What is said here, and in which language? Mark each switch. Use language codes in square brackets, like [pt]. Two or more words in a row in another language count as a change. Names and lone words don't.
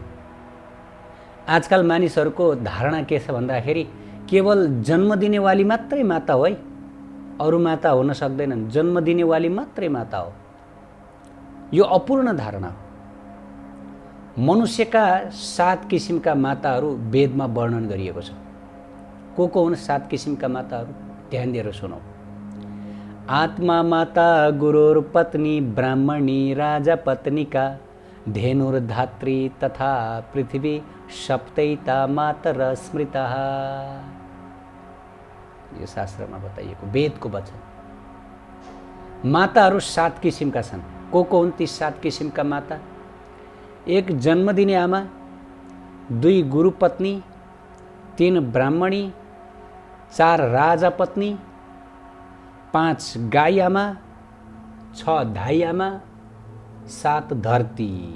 [ne] आजकल मानिसहरूको धारणा के छ भन्दाखेरि केवल जन्म दिनेवाली मात्रै माता हो है, अरू माता हुन सक्दैनन्, जन्म दिनेवाली मात्रै माता हो। यो अपूर्ण धारणा हो। मनुष्यका 7 किसिमका माताहरू वेदमा वर्णन गरिएको छ। को हुन् 7 किसिमका माताहरू? ध्यान दिएर सुनौ। [sa] आत्मा माता गुरुर पत्नी ब्राह्मणी राजा पत्निका धेनुर्धात्री तथा पृथ्वी सप्तैता मातर स्मृता। [ne] यो शास्त्रमा बताइएको वेदको वचन। माताहरू 7 किसिमका छन्। को हुन् ती 7 किसिमका माता? 1 जन्म दिने आमा, 2 गुरु पत्नी, 3 ब्राह्मणी, 4 राजा पत्नी, 5 गाई आमा, 6 धाई आमा, 7 धरती।